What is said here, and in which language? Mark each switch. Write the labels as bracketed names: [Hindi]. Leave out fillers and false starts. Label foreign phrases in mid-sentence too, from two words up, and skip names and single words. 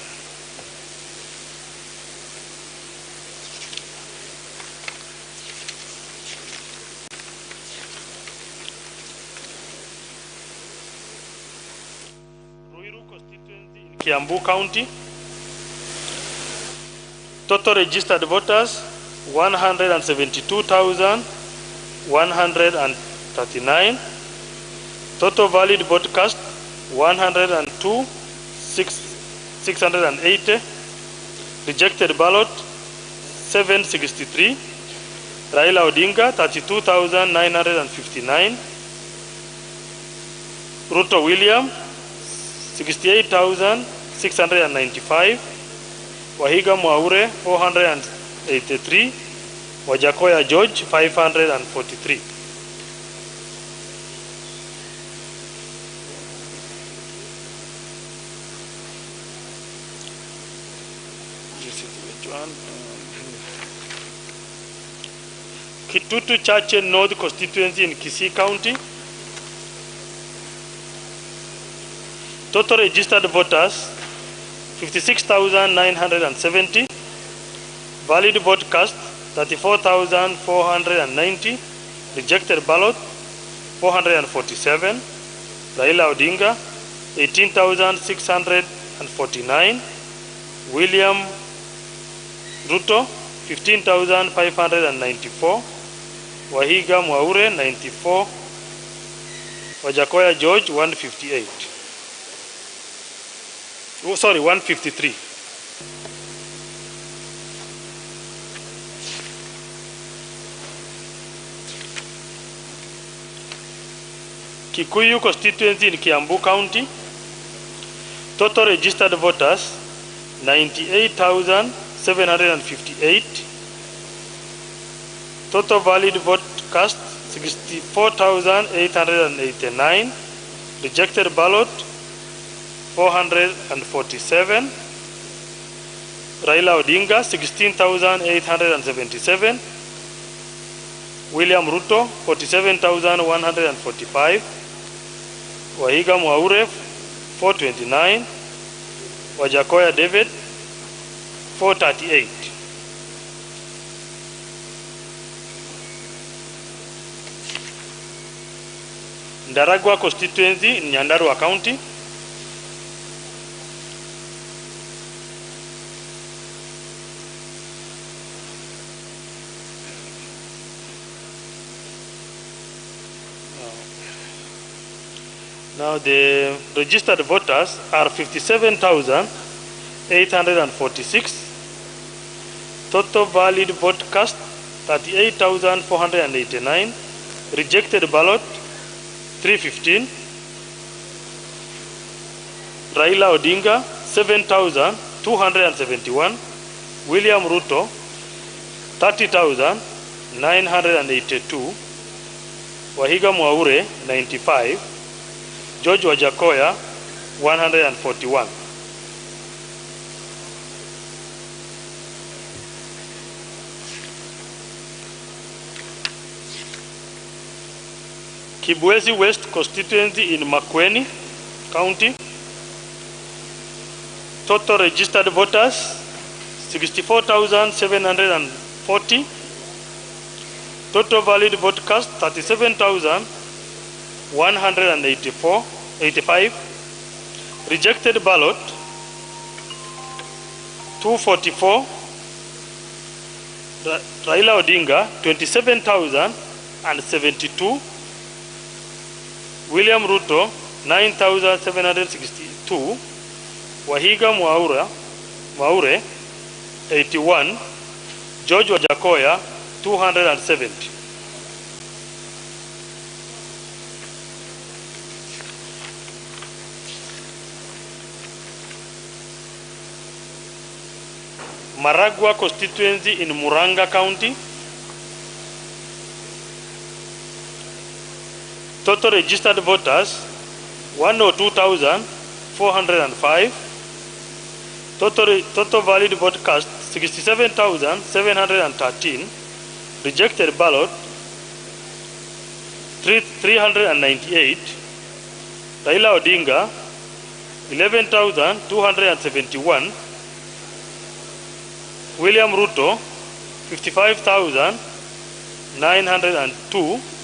[English] Kiambu County. Total registered voters 172,139. Total valid vote cast 102,680. Rejected ballot 763. Raila Odinga 32,959. Ruto William 68,695. Wahiga Mwaure 483. Wajakoya George 543. Kitutu Chache North constituency in Kisii County. Total registered voters 56,970. Valid vote cast 34,490. Rejected ballot 447. Raila Odinga 18,649. William Ruto 15,594. Wahiga Mwaure 94. Wajakoya George 158. Oh, sorry, 153. Kikuyu constituency in Kiambu County. Total registered voters 98,758. Total valid vote cast 64,889. Rejected ballot 447. Raila Odinga 16,877. William Ruto 47,145. Wahiga Mwaure 429. Wajakoya David 438. Ndaragwa constituency in Nyandarua County. Now the registered voters are 57,846. Total valid vote cast 38,489. Rejected ballot 315. Raila Odinga 7,271. William Ruto 30,982. Wahiga Mwaure 95. George Wajakoya 141. Kibwezi West constituency in Makueni County. Total registered voters 64,740. Total valid vote cast 37,185. Rejected ballot 244. Raila Odinga 27,072. William Ruto 9,762. Wahiga Mwaure 81. George Wajakoya 270. Maragwa constituency in Muranga County. Total registered voters 102,405. Total valid vote cast 67,713. Rejected ballot 398. Raila Odinga 11,271. William Ruto 55,902.